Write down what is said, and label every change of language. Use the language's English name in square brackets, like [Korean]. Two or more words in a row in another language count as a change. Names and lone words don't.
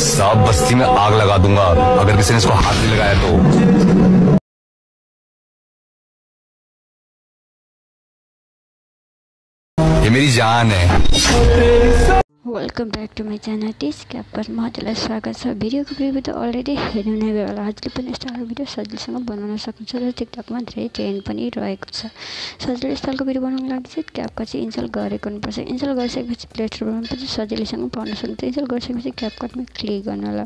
[Hindi] साहब बस्ती में आग लगा दूंगा अगर किसी ने इसको हाथ नहीं लगाया तो। ये मेरी जान है। [English] welcome back to my channel [Nepali] टिस क्यापकट म हजुरलाई स्वागत छ। भिडियोको प्रिभ्यू त अलरेडी हेर्नु नै भयो होला। हजुरले पनि यस्तो खालको भिडियो सजिलैसँग बनाउन सक्नुहुन्छ र टिकटकमा धेरै ट्रेन्ड पनि रहेको छ। सजिलै यस्तो खालको भिडियो बनाउनको लागि चाहिँ क्यापकट चाहिँ इन्स्टल गरेको हुनुपर्छ। इन्स्टल गरिसकेपछि प्ले स्टोरमा पनि सजिलैसँग पाउन सक्नुहुन्छ। इन्स्टल गरिसकेपछि क्यापकटमा क्लिक गर्नु होला।